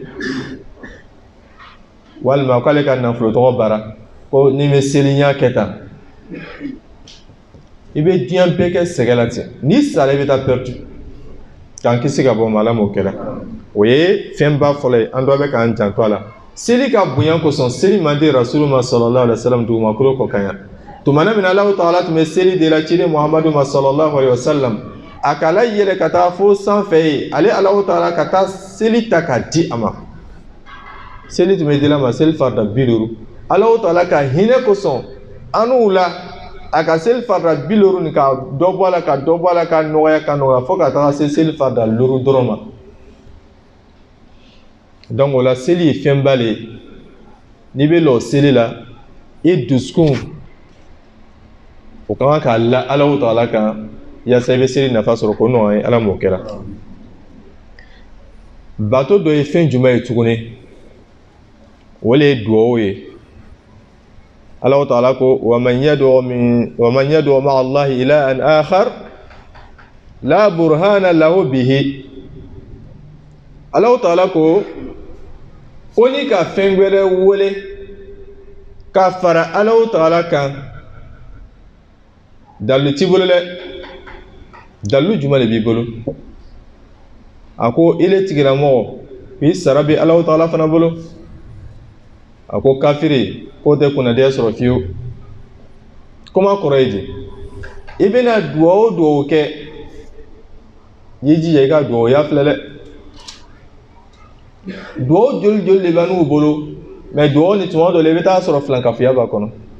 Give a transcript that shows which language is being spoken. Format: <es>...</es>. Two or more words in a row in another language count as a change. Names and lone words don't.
<bm>walima k'ale ka nafolo tɔgɔ bara ko ni bɛ seli y'a kɛ tan i bɛ diɲɛ bɛɛ kɛ sɛgɛ la ten n'i sara i bɛ taa perdu k'an kisi ka bɔ ma Ala m'o kɛra o ye fɛnba fɔlɔ ye an dɔ bɛ k'an janto a la seli ka bonya kosɔn seli man di Rasulullah</bm> <ar>صلى الله عليه وسلم</ar> <bm>dugumakolo kɔ kan yan tumana min Alahu Taala tun bɛ seli de la ciden Muhammadu ma</bm> <ar>صلى الله عليه وسلم</ar> <bm>a ka la yɛlɛ ka taa fo sanfɛ ye ale Alahu Taala ka taa seli ta k'a di a ma seli tun bɛ dila ma seli farida 50 Alahu Taala ka hinɛ kosɔn an'u la a ka seli farida 50 nin ka dɔ bɔ a la ka nɔgɔya fo ka taga se seli farida 5 dɔrɔn ma donc o la seli ye fɛnba le ye n'i bɛ lɔ seli la i dusukun o kan ka la Alahu Taala kan yaasa i bɛ seli nafa sɔrɔ ko nɔgɔya ye Ala m'o kɛra bato dɔ ye fɛn jumɛn ye tuguni o le ye duwawu ye Alahu Taala ko</bm> <ar>ومن يدع مع الله إلها آخر لا برهان له به</ar> <bm>Alahu Taala ko ni ka fɛn wɛrɛ wele ka fara Alahu Taala kan dalu t'i bolo dɛ dalu jumɛn de b'i bolo a ko ile tigilamɔgɔ k'i sara bɛ Alahu Taala fana bolo a ko kafiri k'o tɛ kunnadiya sɔrɔ fiyewu kuma kɔrɔ ye di i bɛna duwawu o duwawu kɛ i jija i ka duwawu ya filɛ dɛ duwawu joli de bɛ n'u bolo mais duwawu ni tuma dɔ la i bɛ taa sɔrɔ filankafoya b'a kɔnɔ</bm>